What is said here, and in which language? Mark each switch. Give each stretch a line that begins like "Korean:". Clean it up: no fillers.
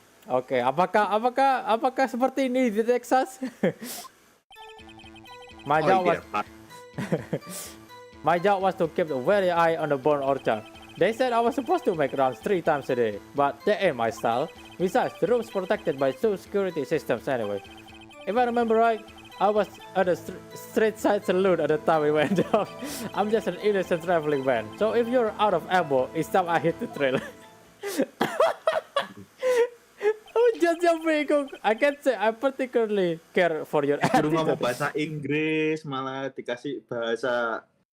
Indonesian: Oke, apakah seperti ini di Texas?
English: My job was to keep a wary eye on the born orchard. They said I was supposed to make rounds 3 times a day, but that ain't my style. Besides, the room's protected by 2 security systems anyway. If I remember right, I was at a street side saloon at the time we went down. I'm just an innocent traveling man, so if you're out of ammo, it's time I hit the trail.
Indonesian: Just yang bingung.
English: I can't say I particularly care for your attitude.
Indonesian: Suruh ngomong bahasa Inggris, malah dikasih bahasa